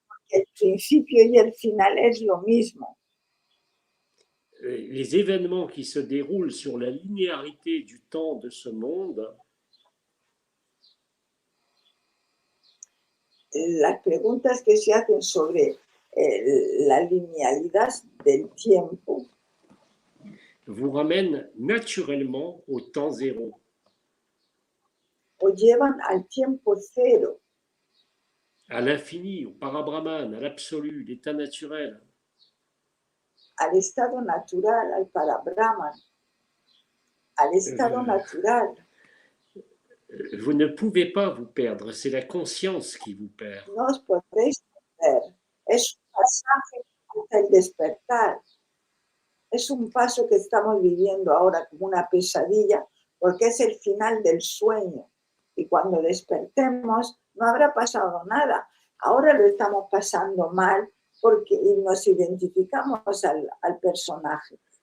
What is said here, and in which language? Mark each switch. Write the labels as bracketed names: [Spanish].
[Spanish] el principio y el final es lo mismo. [French] Les événements qui se déroulent sur la linéarité du temps de ce monde [Spanish] Las preguntas que se hacen sobre la linealidad del tiempo [French] vous ramènent naturellement au temps zéro. [Spanish] o llevan al tiempo cero, [French] À l'infini, au parabrahman, à l'absolu, l'état naturel. [Spanish] al estado natural, al parabrahman, al estado natural. [French] Vous ne pouvez pas vous perdre, c'est la conscience qui vous perd. [Spanish] No os podéis perder. Es un pasaje hasta el despertar. Es un paso que estamos viviendo ahora como una pesadilla, porque es el final del sueño. Y cuando despertemos, no habrá pasado nada. Ahora lo estamos pasando mal porque nos identificamos al personaje.